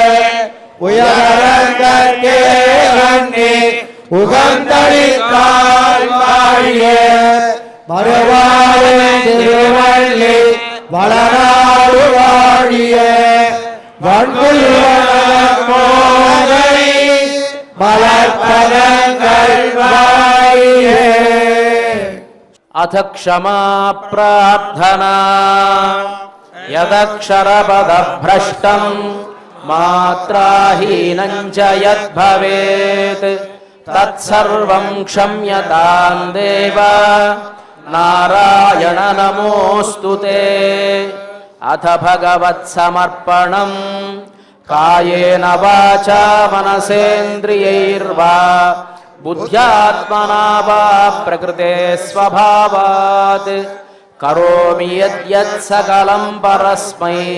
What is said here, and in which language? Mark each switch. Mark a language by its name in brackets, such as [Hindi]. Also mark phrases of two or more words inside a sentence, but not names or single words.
[Tamil] உயரங்கே அண்ணி உகந்தளித்தாள் வாழியே மறுவாழ் திருவள்ளி வளராடு வாழியே வன்புல்வனை மலர்பதங்கள் வாழியே [Sanskrit] अथ क्षमा प्रार्थना यदक्षरपदभ्रष्टं मात्राहीनं च यद्भवेत् तत्सर्वं क्षम्यतां देव नारायण नमोऽस्तु ते अथ भगवत्समर्पणं कायेन वाचा मनसेन्द्रियैर्वा बुद्ध्यात्मना वा प्रकृते स्वभावात् करोमि यद्यत् सकलं परस्मै